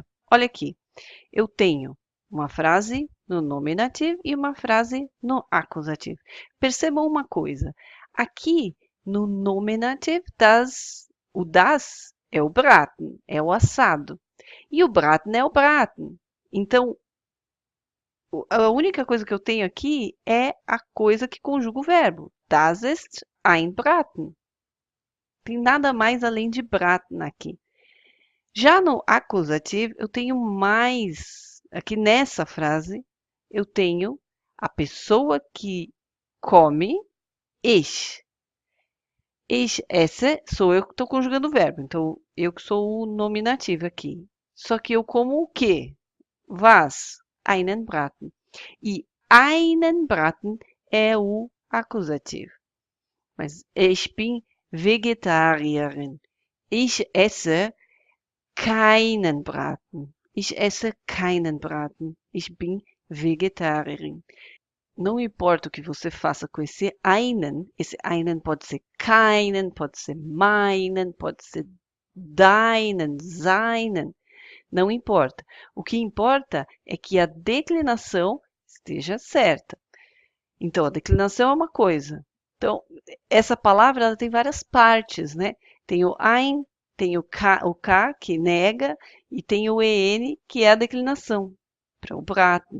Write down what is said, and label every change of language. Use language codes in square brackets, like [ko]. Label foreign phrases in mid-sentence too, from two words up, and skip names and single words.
[pt] Olha aqui. Eu tenho uma frase no nominativo e uma frase no acusativo. Percebam uma coisa. Aqui no nominativo, o das é o braten, é o assado. E o braten é o braten. Então, a única coisa que eu tenho aqui é a coisa que conjuga o verbo. [de] Das ist ein Braten. [pt] Tem nada mais além de braten aqui. Já no acusativo, eu tenho mais. Aqui nessa frase, eu tenho a pessoa que come, ich. [de] Ich esse [pt] sou eu que estou conjugando o verbo. Então, eu que sou o nominativo aqui. Só que eu como o quê? [de] Was? Einen Braten. [pt] E [de] einen Braten [pt] é o acusativo. [de] Mas ich bin Vegetarierin. Ich esse keinen Braten. Ich esse keinen Braten. Ich bin Vegetarierin. [pt] Não importa o que você faça com esse einen pode ser keinen, pode ser meinen, pode ser deinen, seinen. Não importa. O que importa é que a declinação esteja certa. Então, a declinação é uma coisa. Então, essa palavra ela tem várias partes, né? Tem o ein, tem o K que nega, e tem o EN, que é a declinação, para o Braten.